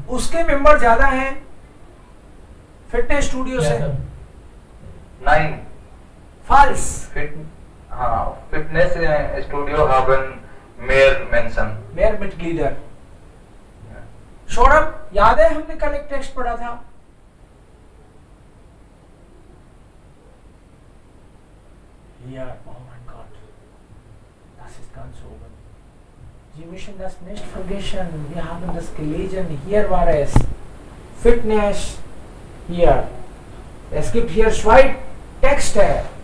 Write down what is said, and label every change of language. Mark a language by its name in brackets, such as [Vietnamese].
[Hindi] उसके मेंबर ज्यादा हैं फिटनेस स्टूडियो से. [German] Nein. [English] False. [German] Fitness Studio haben mehr Menschen. मेयर मिटग्लीडर. [Hindi] Saurabh, याद है हमने कल एक टेक्स्ट पढ़ा था? [German] Hier, oh mein Gott, das ist ganz oben. Sie müssen das nicht vergessen, wir haben das gelesen, hier war es. Fitness, hier. Es gibt hier 2 Texte.